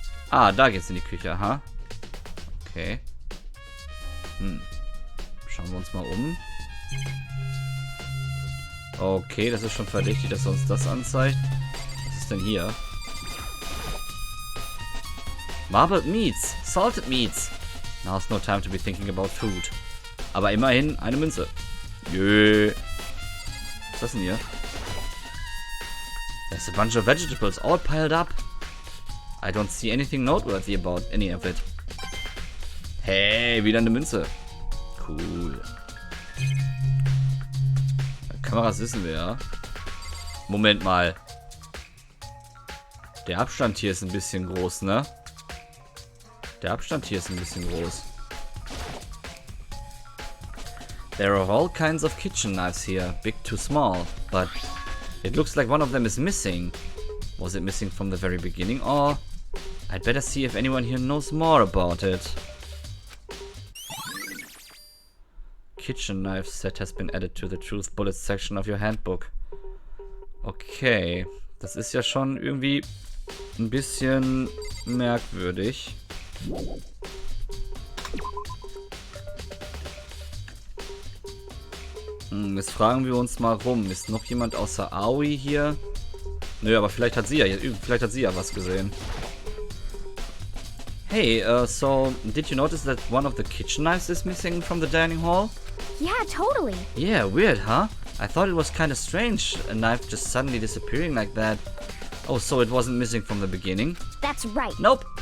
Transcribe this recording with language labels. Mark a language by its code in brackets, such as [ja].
[de] Ah, da geht's in die Küche, aha. Okay. Schauen wir uns mal um. Okay, das ist schon verdächtig, dass er uns das anzeigt. Was ist denn hier? [en] Marbled Meats, Salted Meats. Now's no time to be thinking about food. [de] Aber immerhin eine Münze. Jö. Was ist das denn hier? [en] There's a bunch of vegetables all piled up. I don't see anything noteworthy about any of it. [de] Hey, wieder eine Münze. Cool. Kameras wissen wir ja. Moment mal. Der Abstand hier ist ein bisschen groß, ne? Der Abstand hier ist ein bisschen groß. [en] There are all kinds of kitchen knives here, big to small, but it looks like one of them is missing. Was it missing from the very beginning, or I'd better see if anyone here knows more about it. Kitchen knife set has been added to the truth bullets section of your handbook. [de] Okay, das ist ja schon irgendwie ein bisschen merkwürdig. Jetzt fragen wir uns mal rum. Ist noch jemand außer Aoi hier? Nö, aber vielleicht hat sie ja was gesehen. [en] Hey, so did you notice that one of the kitchen knives is missing from the dining hall? Yeah, totally. Yeah, weird, huh? I thought it was kind of strange, a knife just suddenly disappearing like that. Oh, so it wasn't missing from the beginning? That's right. Nope.